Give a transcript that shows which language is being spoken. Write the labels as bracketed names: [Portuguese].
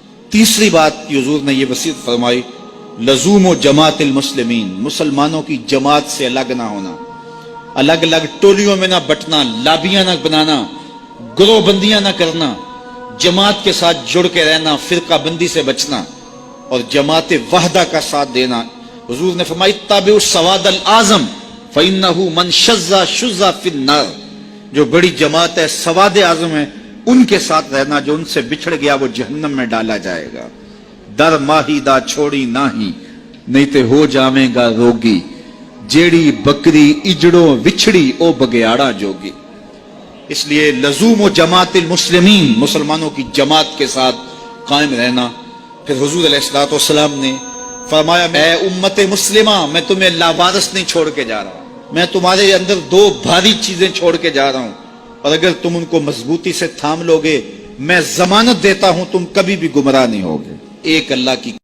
[Urdu] تیسری بات کی حضور نے یہ وصیت فرمائی, [Arabic] لزوم و جماعت المسلمین, [Urdu] مسلمانوں کی جماعت سے الگ نہ ہونا, الگ الگ ٹولیوں میں نہ بٹنا, لابیاں نہ بنانا, گروہ بندیاں نہ کرنا, جماعت کے ساتھ جڑ کے رہنا, فرقہ بندی سے بچنا اور جماعت وحدہ کا ساتھ دینا. حضور نے فرمائی, [Arabic] تابعوا السواد الاعظم فإنہ من شذ شذ فی النار, [Urdu] جو بڑی جماعت ہے, سواد اعظم ہے, ان کے ساتھ رہنا, جو ان سے بچھڑ گیا وہ جہنم میں ڈالا جائے گا. [Punjabi] در ماہی دا چھوڑی ناہی, نہیں تے ہو جاویں گا روگی, جیڑی بکری اجڑوں وچھڑی او بگیاڑا جوگی. [Urdu] اس لیے [Arabic] لزوم و جماعت المسلمین, [Urdu] مسلمانوں کی جماعت کے ساتھ قائم رہنا. پھر حضور علیہ الصلوۃ والسلام نے فرمایا, اے امت مسلمہ, میں تمہیں لاوارث نہیں چھوڑ کے جا رہا ہوں, میں تمہارے اندر 2 بھاری چیزیں چھوڑ کے جا رہا ہوں, اور اگر تم ان کو مضبوطی سے تھام لو گے, میں ضمانت دیتا ہوں تم کبھی بھی گمراہ نہیں ہوگے. ایک اللہ کی